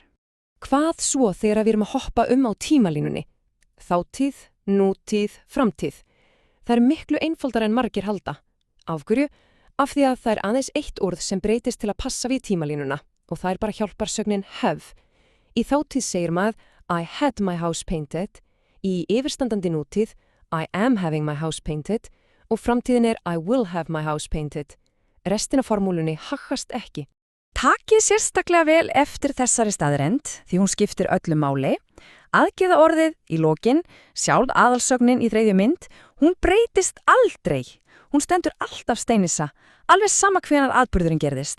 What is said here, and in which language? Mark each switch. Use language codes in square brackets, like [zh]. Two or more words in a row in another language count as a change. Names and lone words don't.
[is] Hvað svo þegar við erum að hoppa á tímalínunni? Þátíð, nútíð, framtíð. Það er miklu einfaldara en margir halda. Af hverju? Af því að það er aðeins eitt orð sem breytist til að passa við tímalínuna og það er bara hjálparsögnin have. Í þátíð segir maður [en] I had my house painted, [is] í yfirstandandi nútíð [en] I am having my house painted [is] og framtíðin er [en] I will have my house painted. [is] Restin af formúlunni haggast ekki. Takið sérstaklega vel eftir þessari staðrend því hún skiptir öllu máli. Aðgeða orðið í lokin, sjálf aðalsögnin í 3. mynd, hún breytist aldrei. Hún stendur alltaf steinissa, alveg sama hvenar atburðurinn gerðist.